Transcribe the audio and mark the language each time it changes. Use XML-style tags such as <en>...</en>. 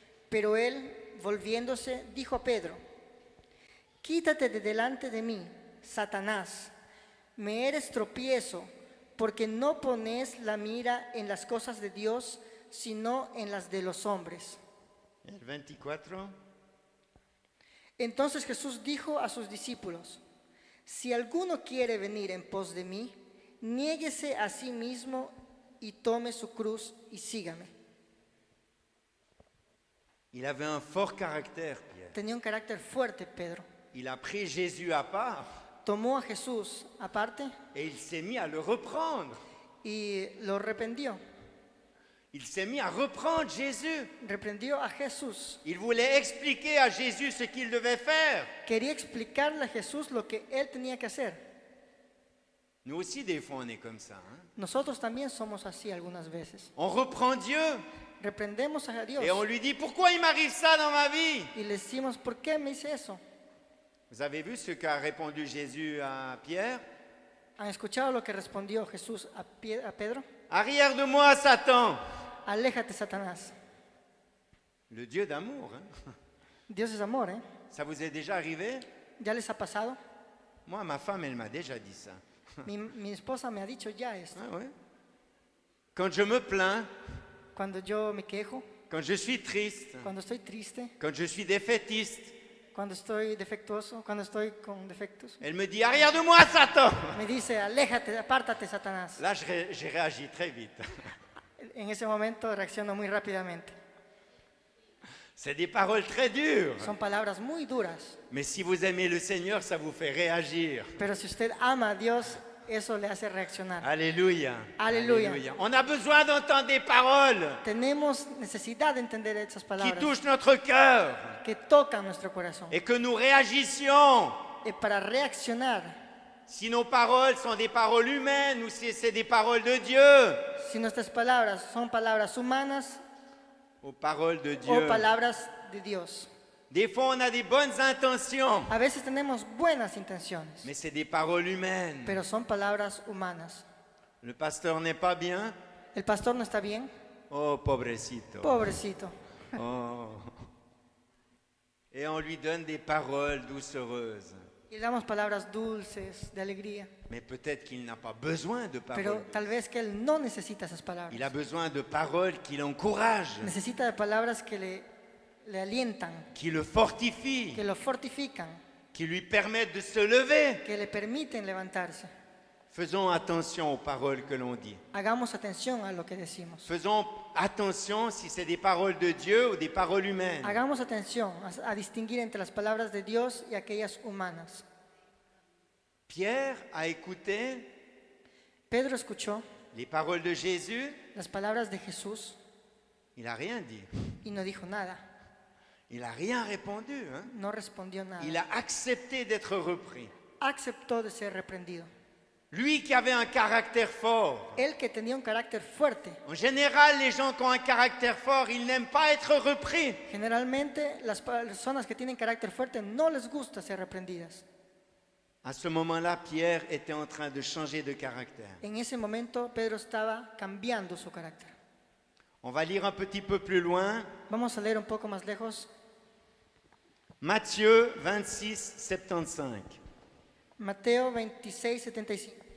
<es>Pero él, volviéndose, dijo a Pedro, quítate de delante de mí, Satanás, me eres tropiezo, porque no pones la mira en las cosas de Dios, sino en las de los hombres. El 24. Entonces Jesús dijo a sus discípulos, si alguno quiere venir en pos de mí, niéguese a sí mismo y tome su cruz y sígame.</es> <fr>Il avait un fort caractère, Pierre.</fr> <es>Tenía un carácter fuerte, Pedro.</es> <fr>Il a pris Jésus à part</fr> <es>Tomó a Jesús aparte</es> <fr>et il s'est mis à le reprendre.</fr> <es>y lo reprendió.</es> <fr>Il s'est mis à reprendre Jésus.</fr> <es>Reprendió a Jesús.</es> <fr>Il voulait expliquer à Jésus ce qu'il devait faire.</fr> <es>Quería explicarle a Jesús lo que él tenía que hacer.</es> <fr>Nous aussi, des fois, on est comme ça. Hein.</fr> <es>Nosotros también somos así algunas veces.</es> <fr>On reprend Dieu</fr> <es>Reprendemos a Dios</es> <fr>et on lui dit, pourquoi il m'arrive ça dans ma vie?</fr> <es>y le decimos, ¿por qué me hice eso?</es> <fr>Vous avez vu ce qu'a répondu Jésus à Pierre?</fr> <es>¿Han escuchado lo que respondió Jesús a Pedro?</es> <fr>Arrière de moi, Satan.</fr> <es>Aléjate, Satanás.</es> <fr>Le Dieu d'amour. Hein.</fr> <es>Dios es amor, ¿eh?</es> <fr>Ça vous est déjà arrivé?</fr> <es>¿Ya les ha pasado?</es> <fr>Moi, ma femme, elle m'a déjà dit ça.</fr> <es>Mi esposa me ha dicho ya esto.</es> <fr>Ah ouais? Quand je me plains,</fr> <es>Cuando yo me quejo,</es> <fr>quand je suis triste,</fr> <es>cuando estoy triste,</es> <fr>quand je suis défaitiste,</fr> <es>cuando estoy defectuoso, cuando estoy con defectos,</es> <fr>elle me dit, arrière de moi, Satan.</fr> <es>me dice, aléjate, apártate, Satanás.</es> <fr>Là, j'ai réagi très vite.</fr> <es>En ese momento reacciono muy rápidamente.</es> <fr>C'est des paroles très dures.</fr> <es>Son palabras muy duras,</es> <fr>Mais si vous aimez le Seigneur, ça vous fait réagir.</fr> <es>pero si usted ama a Dios, eso le hace reaccionar.</es> <fr>Alléluia. Alléluia. On a besoin d'entendre des paroles</fr> <es>Tenemos necesidad de entender esas</es> <fr>qui</fr> <es>palabras</es> <fr>touchent notre cœur</fr> <es>que tocan nuestro corazón.</es> <fr>et que nous réagissions.</fr> <es>Y para reaccionar,</es> <fr>Si nos paroles sont des paroles humaines ou si c'est des paroles de Dieu.</fr> <es>si nuestras palabras son palabras humanas</es> <fr>Aux paroles de</fr> <es>o</es> <fr>Dieu.</fr> <es>palabras de Dios.</es> <fr>Des fois, on a des bonnes intentions,</fr> <es>A veces tenemos buenas intenciones,</es> <fr>mais c'est des paroles humaines.</fr> <es>pero son palabras humanas.</es> <fr>Le pasteur n'est pas bien.</fr> <es>El pastor no está bien, Oh, pobrecito. pobrecito. Oh.</es> <fr>Et on lui donne des paroles doucereuses.</fr> <es>Y le damos palabras dulces, de alegría,</es> <fr>Mais peut-être qu'il n'a pas besoin de paroles.</fr> <es>pero tal vez que él no necesita esas palabras.</es> <fr>Il a besoin de paroles qui l'encouragent,</fr> <es>Necesita de palabras que le alientan,</es> <fr>qui le fortifient,</fr> <es>que lo fortifican,</es> <fr>qui lui permettent de se lever.</fr> <es>que le permiten levantarse.</es> <fr>Faisons attention aux paroles que l'on dit.</fr> <es>Hagamos atención a lo que decimos.</es> <fr>Faisons attention si c'est des paroles de Dieu ou des paroles humaines.</fr> <es>Hagamos atención a distinguir entre las palabras de Dios y aquellas humanas.</es> <fr>Pierre a écouté</fr> <es>Pedro escuchó</es> <fr>les paroles de Jésus,</fr> <es>las palabras de Jesús</es> <fr>il n'a rien dit.</fr> <es>y no dijo nada,</es> <fr>Il n'a rien répondu. Hein?</fr> <es>no respondió nada.</es> <fr>Il a accepté d'être repris.</fr> <es>Aceptó de ser reprendido.</es> <fr>Lui qui avait un caractère fort.</fr> <es>Él que tenía un carácter fuerte.</es> <fr>En général, les gens qui ont un caractère fort, ils n'aiment pas être repris.</fr> <es>Generalmente las personas que tienen carácter fuerte no les gusta ser reprendidas.</es> <fr>À ce moment-là, Pierre était en train de changer de caractère.</fr> <es>En ese momento Pedro estaba cambiando su carácter.</es> <fr>On va lire un petit peu plus loin.</fr> <es>Vamos a leer un poco más lejos.</es> <fr>Matthieu 26, 75.</fr> <es>Mateo 26, 75.</es>